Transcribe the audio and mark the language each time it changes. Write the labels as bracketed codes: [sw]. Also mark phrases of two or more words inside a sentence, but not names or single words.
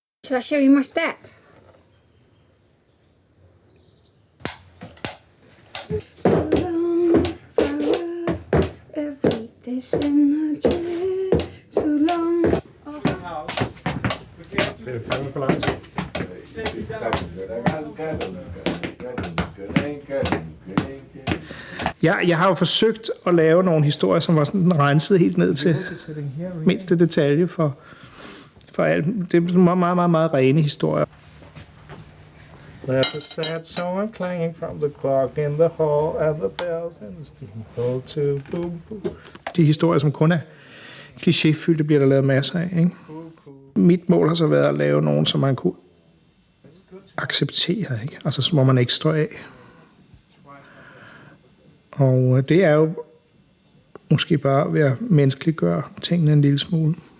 [en] Shall I show you my step? So long, farewell, every day's energy. So long. [da] Det er fandme for langt. Ja, jeg har jo forsøgt at lave nogle historier, som var sådan renset helt ned til mindste detalje for alt. Det er meget, meget, meget, meget rene historier. [en] There's a sad song clanging from the clock in the hall and the bells and the steamboat to boom boom. [da] De historier, som kun er klichéfyldte, bliver der lavet masser af, ikke? Mit mål har så været at lave nogen, som man kunne acceptere, ikke? Altså, hvor man ikke står af. Og det er jo måske bare ved at menneskeliggøre tingene en lille smule.